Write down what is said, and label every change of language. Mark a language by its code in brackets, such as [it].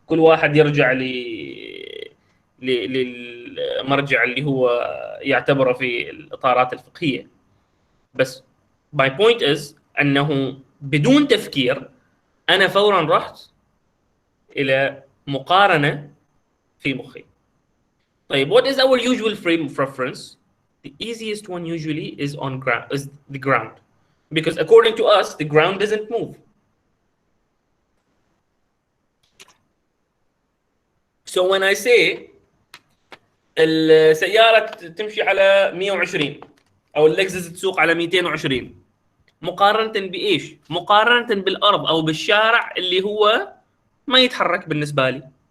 [ar] كل واحد يرجع للمرجع اللي هو يعتبره في الإطارات الفقهية. بس [en] my point is [ar] أنه بدون تفكير أنا فورا رحت إلى مقارنة في مخي. [en] طيب what is our usual frame of reference? The easiest one usually is the ground, because according to us the ground doesn't move. So when I say [ar] السيارة تمشي على 120 أو اللكزس تسوق على 220 مقارنة بإيش؟ مقارنة بالأرض أو بالشارع اللي هو ما يتحرك بالنسبة لي.